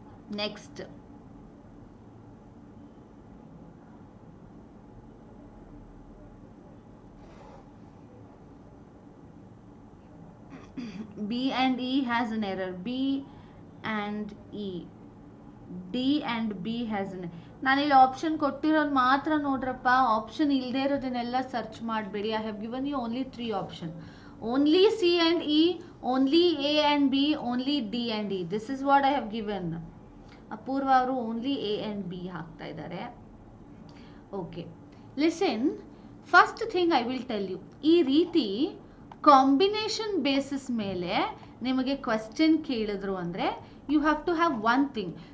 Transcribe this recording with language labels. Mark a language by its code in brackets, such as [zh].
[en] Next, B and E has an error. B and E. D and B has an error. [kn] ನಾನಿಲ್ಲಿ option ಕೊಟ್ಟಿರೋದು ಮಾತ್ರ ನೋಡ್ರಪ್ಪ. Option ಇಲ್ಲದೆ ಇರೋದನ್ನೆಲ್ಲ search ಮಾಡಬೇಡಿ. [en] I have given you only 3 option. Only C and E, only A and B, only D and E. This is what I have given. [kn] ಅಪೂರ್ವ ಅವರು only A and B ಹಾಕ್ತಾ ಇದ್ದಾರೆ. Okay, listen. [en] first thing I will tell you, [kn] ಈ ರೀತಿ combination basis ಮೇಲೆ ನಿಮಗೆ question ಕೇಳಿದ್ರು ಅಂದರೆ [en] You have to have one thing.